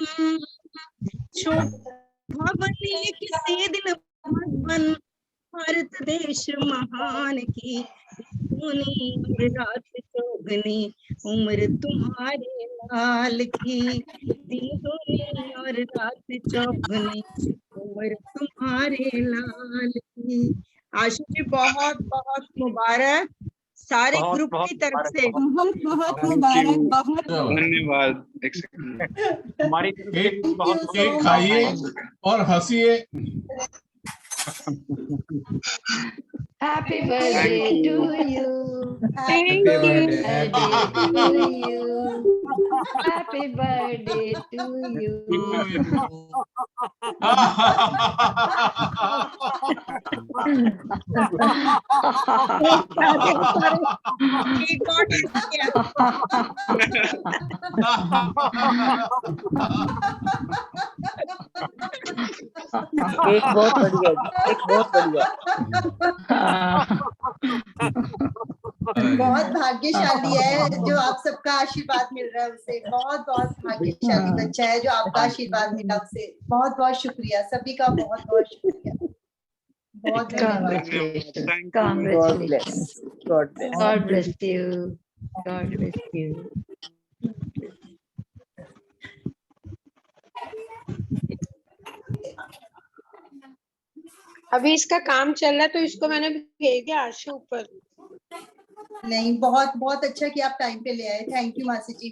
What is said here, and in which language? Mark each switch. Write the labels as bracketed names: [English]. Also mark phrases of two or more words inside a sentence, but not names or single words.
[Hindi] शोभा बने किसी दिन भगवान, भारत देश महान की, रात चौगनी, उम्र तुम्हारे लाल की, दिन दूनी और रात चौगनी, उम्र तुम्हारे लाल की। आशु जी बहुत बहुत मुबारक। सारे बहुत ग्रुप बहुत की तरफ से बहुत बहुत मुबारक, बहुत धन्यवाद। एक सेकंड। हमारी तरफ से [English] Thank [Hindi] बहुत [English] you so [Hindi] केक [English] much. [Hindi] खाइए और हंसिए। [English] Happy birthday Thank to you. you. Happy Thank you. birthday. Birthday to you. Happy birthday to you. [Hindi] केक और टेस्ट किया। केक बहुत बढ़िया जी, केक बहुत बढ़िया। बहुत भाग्यशाली है जो आप सबका आशीर्वाद मिल रहा है उसे। बहुत बहुत भाग्यशाली बच्चा है जो आपका आशीर्वाद मिला उसे। बहुत बहुत शुक्रिया सभी का, बहुत बहुत शुक्रिया। बहुत धन्यवाद। [English] Congratulations. God bless. Congratulations. God bless. God bless you. God bless you. [Hindi] अभी इसका काम चल रहा है तो इसको मैंने भेज दिया आशु ऊपर। नहीं, बहुत बहुत अच्छा कि आप टाइम पे ले आए। [English] thank you [Hindi] मासी जी।